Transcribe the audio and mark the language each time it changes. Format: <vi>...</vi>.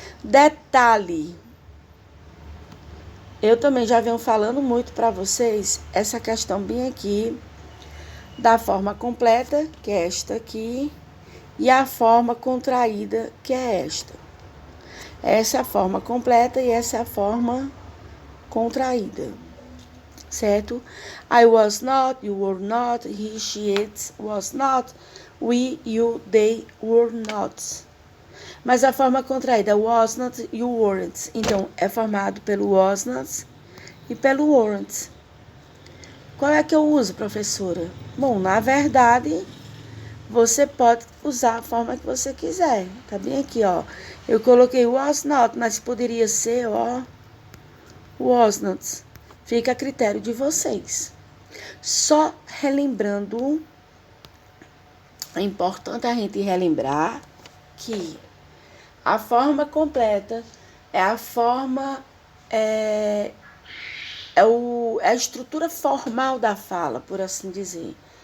<pt>Detalhe, eu também já venho falando muito para vocês essa questão bem aqui da forma completa, que é esta aqui, e a forma contraída, que é esta. Essa é a forma completa e essa é a forma contraída. Certo?</pt> <en>I was not, you were not, he, she, it was not, we, you, they were not.</en> <pt>Mas a forma contraída,</pt> <en>was not, you weren't.</en> <pt>Então, é formado pelo</pt> <en>was not</en> <pt>e pelo</pt> <en>weren't.</en> <pt>Qual é que eu uso, professora? Bom, na verdade, você pode usar a forma que você quiser. Tá bem aqui, ó. Eu coloquei</pt> <en>was not,</en> <pt>mas poderia ser, ó, was not. Fica a critério de vocês. Só relembrando, é importante a gente relembrar que a forma completa é a forma, é a estrutura formal da fala, por assim dizer.</pt>